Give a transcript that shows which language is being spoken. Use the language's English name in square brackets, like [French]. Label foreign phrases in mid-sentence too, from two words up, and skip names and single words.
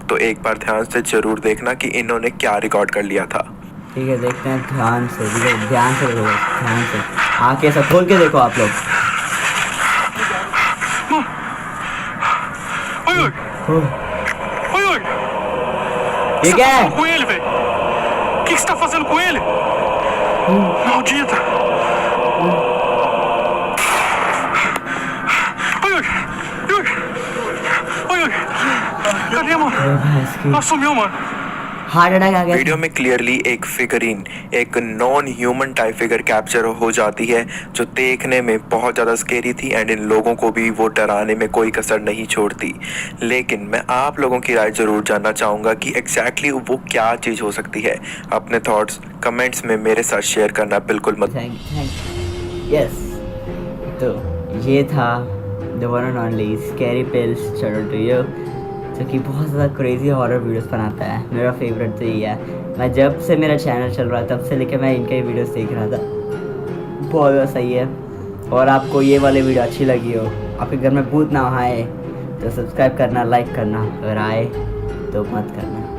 [Hindi] तो एक बार ध्यान से जरूर देखना कि इन्होंने क्या रिकॉर्ड कर लिया था। ठीक है, देखते हैं ध्यान से, ध्यान से आंखें सब खोल के देखो आप लोग। ठीक है, [Portuguese] com ele, velho? O que você tá fazendo com ele? Maldita! Oi, cadê, mano? Ela sumiu, mano. [English] heart attack [Hindi] आ गया। वीडियो में क्लियरली एक फिगरीन, एक [English] non human type figure capture [Hindi] हो जाती है, जो देखने में बहुत ज़्यादा स्केरी थी एंड इन लोगों को भी वो डराने में कोई कसर नहीं छोड़ती। लेकिन मैं आप लोगों की राय ज़रूर जानना चाहूँगा कि एग्जैक्टली वो क्या चीज़ हो सकती है। अपने [English] thoughts comments [Hindi] में मेरे साथ शेयर करना बिल्कुल मत। [English] यस, [Hindi] तो ये था [English] the one and only Scary Pills shout to you, [Hindi] जो कि बहुत ज़्यादा [English] crazy horror videos [Hindi] बनाता है। मेरा फेवरेट तो ये है। मैं जब से मेरा चैनल चल रहा है तब से लेकर मैं इनके वीडियोस देख रहा था। बहुत ज़्यादा सही है। और आपको ये वाली वीडियो अच्छी लगी हो, आपके घर में भूत ना आए, तो सब्सक्राइब करना, लाइक करना, अगर आए तो मत करना।